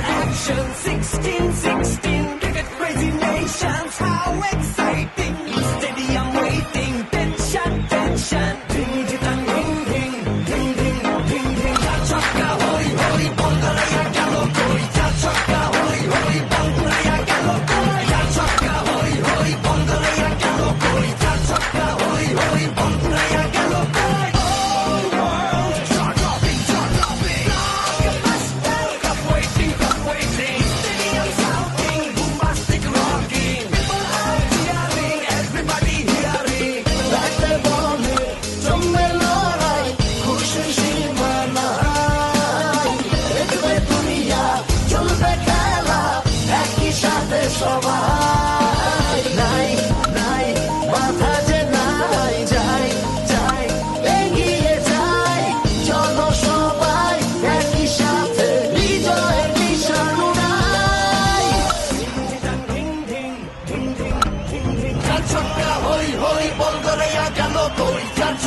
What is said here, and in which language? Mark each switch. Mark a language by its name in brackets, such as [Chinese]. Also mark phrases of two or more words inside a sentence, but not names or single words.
[English] 16, 16, cricket crazy nations, how exciting! Stadium waiting, tension, tension. Ding, ding, ding, ding, ding, ding, ding, ding. Ja chakka, hoi, hoi, bongolaya galo koi. Ja chakka, hoi, hoi, bongolaya galo koi. Ja chakka, hoi, hoi, bongolaya galo koi. Ja chakka, hoi, hoi, bongolaya galo koi. All world, chak-a-bing, chak-a-bing. Blockbuster, cup waiting, cup waiting. Stadium shouting, bombastic rocking. People are cheering, everybody hearing. [Bangla] ব্যাটে বলে জমবে লড়াই, খুশির সীমা নাই। দেখবে দুনিয়া, চলবে খেলা, একই সাথে সবাই। নাই নাই বাধা যে নাই, যাই যাই এগিয়ে যাই। চলো সবাই একই সাথে বিজয়ের নিশান উড়াই। Ding, ding, ding, ding, ding, ding. Ja chakka, hoi, hoi, bongolaya galo koi.